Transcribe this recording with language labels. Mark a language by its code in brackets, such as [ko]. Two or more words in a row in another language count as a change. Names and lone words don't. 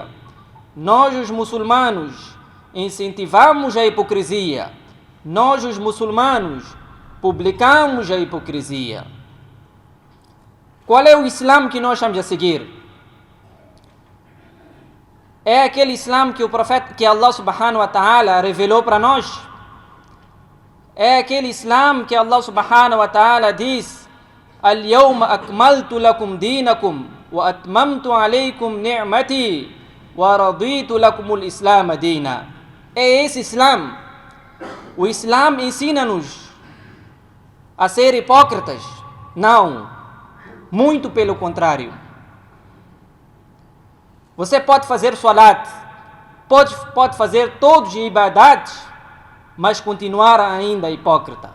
[pt] Nós, os muçulmanos, incentivamos a hipocrisia. Nós, os muçulmanos, publicamos a hipocrisia. Qual é o Islã que nós estamos a seguir? É aquele Islã que o profeta, que Allah [ar] سبحانه وتعالى [pt] revelou para nós? É aquele Islã que [ar] الله سبحانه وتعالى diz: اليوم أكملت لكم دينكم وأتممت عليكم نعمتي ورضيت لكم الإسلام دينا. [pt] É esse Islã. O Islã ensina-nos a ser hipócritas? Não. Muito pelo contrário. Você pode fazer salat, pode fazer todos os ibadats, mas continuar ainda hipócrita.